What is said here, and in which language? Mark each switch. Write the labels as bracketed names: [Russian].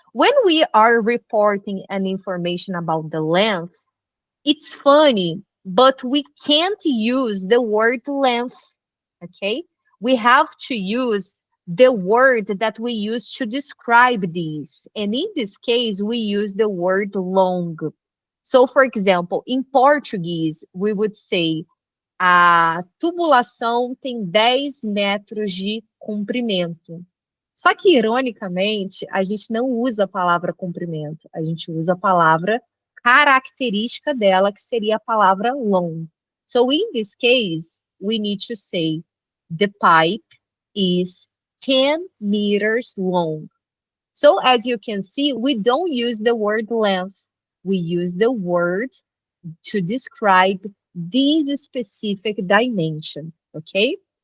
[English] When we are reporting an information about the length, it's funny, but we can't use the word length. Okay. We have to use the word that we use to describe these. And in this case, we use the word long. So, for example, in Portuguese, we would say [Portuguese] A tubulação tem 10 metros de comprimento. Só que, ironicamente, a gente não usa a palavra comprimento, a gente usa a palavra característica dela, que seria a palavra long. [English] So, in this case, we need to say the pipe is 10 meters long. So, as you can see, we don't use the word length. We use the word to describe this specific dimension, okay?